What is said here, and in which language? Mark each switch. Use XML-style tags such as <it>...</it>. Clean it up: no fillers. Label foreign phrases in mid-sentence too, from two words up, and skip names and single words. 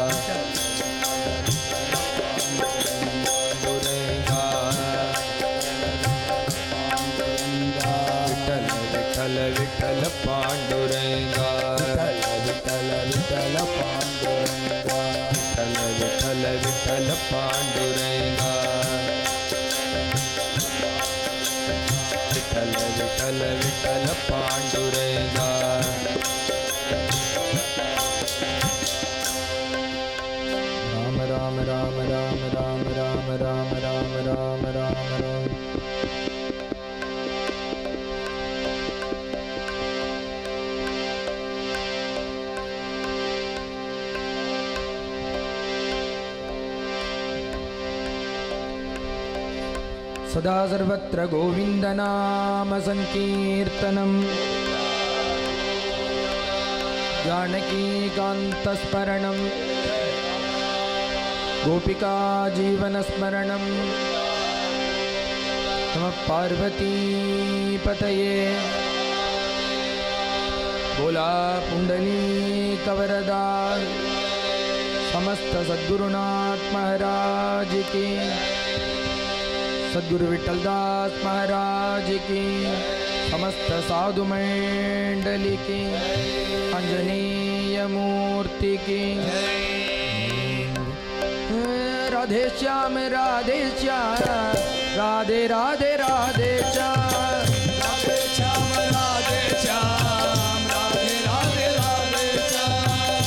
<mr>पांडुरंगा विठ्ठल विठ्ठल विठ्ठल पांडुरंगा विठ्ठल विठ्ठल पांडुरंगा विठ्ठल विठ्ठल विठ्ठल पांडुरंगा विठ्ठल विठ्ठल विठ्ठल पांडुरंगा राम राम राम राम राम राम राम राम राम राम राम</mr> <sa>सदा सर्वत्र गोविंद नाम संकीर्तनम् जानकी कांतस्मरणम् गोपिका जीवन स्मरणम् नमः पार्वती पतये बोला पुंडलीक</sa> <hi>वरदा समस्त सद्गुरुनाथ महाराज की सद्गुरु विठ्ठलदास महाराज की समस्त साधु मंडली की अंजनीय मूर्ति की राधे श्याम राधे श्याम राधे राधे राधे श्याम राधे श्याम राधे श्याम राधे राधे राधे श्याम</hi>